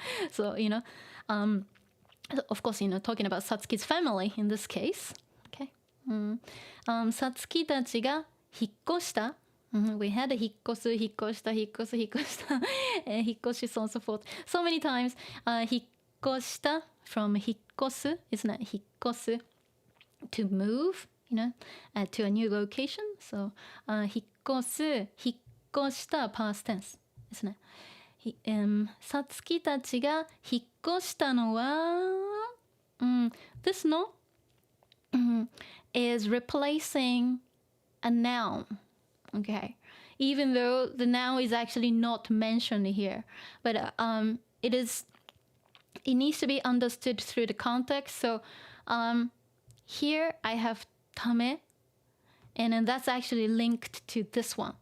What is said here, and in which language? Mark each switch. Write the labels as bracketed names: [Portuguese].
[English] So, of course, talking about Satsuki's family in this case. Okay. [Japanese] さつきたちが引っ越した。 [English] We had a [Japanese] 引っ越す、引っ越した、引っ越す、引っ越した、引っ越し、 [English] so on so forth. So many times, 引っ越した from 引っ越す isn't it? 引っ越す to move, to a new location. So, 引っ越す、引っ越した past tense [Japanese] ですね。さつきたちが引っ越したのは、 [English] this no is replacing a noun. Okay, even though the noun is actually not mentioned here, but it needs to be understood through the context. So here I have tame, and then that's actually linked to this one.